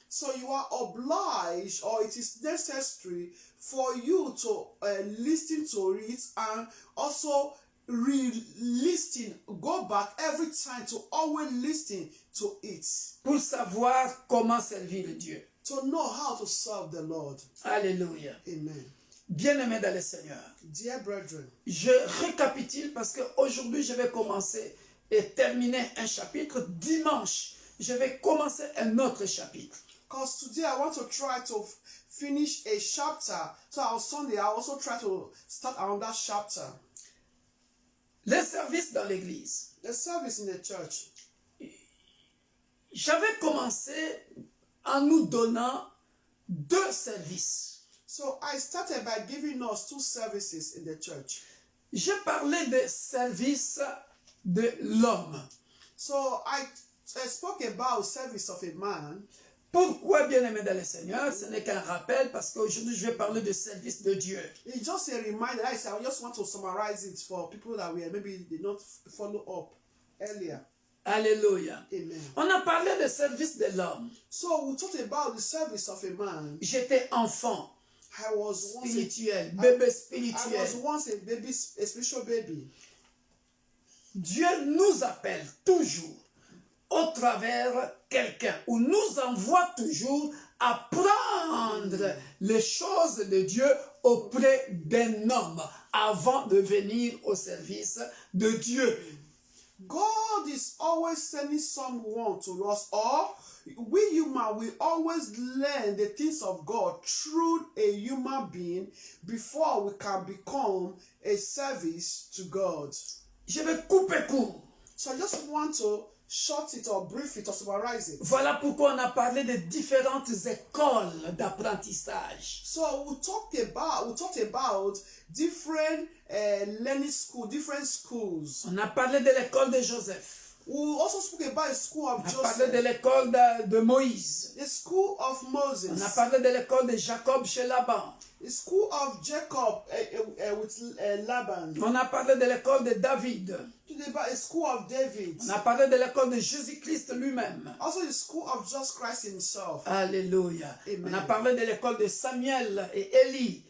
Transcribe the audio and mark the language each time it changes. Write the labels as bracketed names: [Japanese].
[English] so you are obliged, or it is necessary for you to listen to it and also re-listen, go back every time to always listen to it, [French] Pour savoir comment servir Dieu. [English] to know how to serve the Lord. [French] Alléluia. Amen. Bien-aimés dans le Seigneur, [English] Dear brethren, [French] je récapitule parce qu'aujourd'hui, je vais commencer et terminer un chapitre. Dimanche, je vais commencer un autre chapitre. [English] because today I want to try to finish a chapter, so on Sunday I also try to start another chapter. [French] Les services dans l'église. [English] The service in the church. [French] J'avais commencé en nous donnant 2 services. [English] So I started by giving us 2 services in the church. [French] J'ai parlé des services de l'homme. [English] So I spoke about service of a man. [French] Pourquoi, bien-aimé dans le Seigneur? Ce n'est qu'un rappel parce qu'aujourd'hui, je vais parler de service de Dieu. [English] It's just a reminder. I just want to summarize it for people that maybe did not follow up earlier. [French] Alléluia. Amen. On a parlé de service de l'homme. [English] So we talked about the service of a man. [French] J'étais enfant [English] I was once [French] spirituel, bébé [English] I was [French] spirituel. [English] once a baby, a spiritual baby. [French] Dieu nous appelle toujours au travers quelqu'un ou nous envoie toujours à prendre les choses de Dieu auprès d'un homme avant de venir au service de Dieu. [English] God is always sending someone to us, or we human will always learn the things of God through a human being before we can become a service to God. [French] Je vais couper court. [English] So I just want to short it or brief it or summarize it. [French] Voilà pourquoi on a parlé de différentes écoles d'apprentissage. [English] So we talked about different learning school, different schools. [French] On a parlé de l'école de Joseph. [English] We also spoke about the school of [French] On a parlé de [English] Joseph, [French] l'école de Moïse. [English] the school of [French] On [English] Moses, [French] a parlé de l'école de Jacob chez Laban. [English] the school of Jacob with Laban, [French] On a parlé de l'école de David. [English] the school of David, [French] On a parlé de l'école de Jésus-Christ lui-même. [English] also the school of Jesus Christ himself. [French] Alléluia. Amen. On a parlé de l'école de Samuel et Élie.